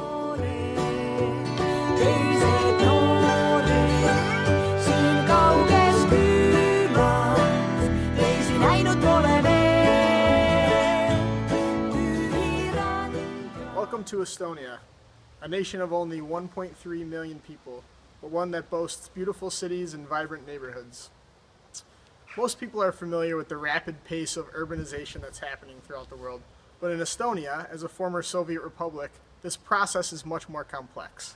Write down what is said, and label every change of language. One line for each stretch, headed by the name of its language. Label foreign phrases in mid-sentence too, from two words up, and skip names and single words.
Estonian: teised noored siin kauges külmas, teisi näinud pole veel.
English: Welcome to Estonia, a nation of only 1.3 million people, but one that boasts beautiful cities and vibrant neighborhoods. Most people are familiar with the rapid pace of urbanization that's happening throughout the world, but in Estonia, as a former Soviet republic, this process is much more complex.